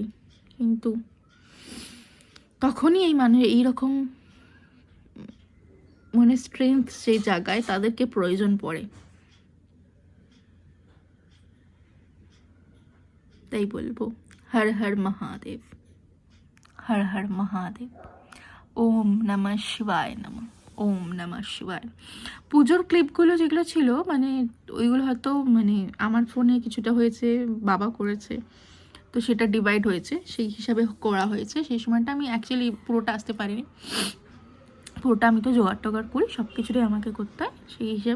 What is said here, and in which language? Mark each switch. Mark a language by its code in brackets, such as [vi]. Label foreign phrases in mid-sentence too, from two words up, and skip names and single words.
[bn] কিন্তু তখনই এই এইরকম মানে স্ট্রেংথ সেই জায়গায় তাদেরকে প্রয়োজন পড়ে। তাই বলবো [sa] হর হর মহাদেব, হর হর মহাদেব, ওম নমঃ শিবায় নমঃ, ওম নমঃ শিবায়। [bn] পুজোর ক্লিপগুলো যেগুলো ছিল মানে ওইগুলো হয়তো মানে আমার ফোনে কিছুটা হয়েছে, বাবা করেছে, তো সেটা ডিভাইড হয়েছে, সেই হিসাবে করা হয়েছে। সেই সময়টা আমি অ্যাকচুয়ালি পুরোটা আসতে পারিনি, পুরোটা আমি তো জোগাড় টোগাড় করি, সব কিছুটাই আমাকে করতে হয় সেই হিসাবে।